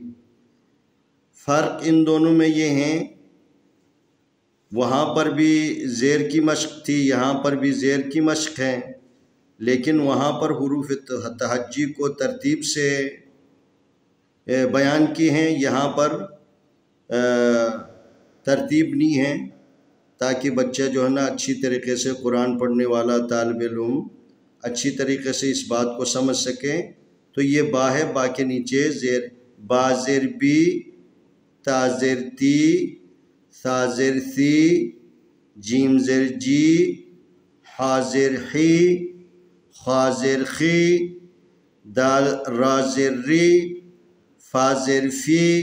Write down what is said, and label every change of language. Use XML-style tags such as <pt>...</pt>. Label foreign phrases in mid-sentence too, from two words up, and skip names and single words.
<ur>فرق ان دونوں میں یہ ہیں، وہاں پر بھی زیر کی مشق تھی، یہاں پر بھی زیر کی مشق ہے، لیکن وہاں پر حروف تہجی کو ترتیب سے بیان کی ہیں، یہاں پر ترتیب نہیں ہے، تاکہ بچہ جو ہے نا اچھی طریقے سے قرآن پڑھنے والا طالب علم اچھی طریقے سے اس بات کو سمجھ سکے. تو یہ با ہے، با کے نیچے زیر، با زیر بی، تا زیر تی، ثا زیر ثی، جیم زیر جی، حا زیر حی، خا زیر خی، دال را زیر ری، فا زیر فی،</ur>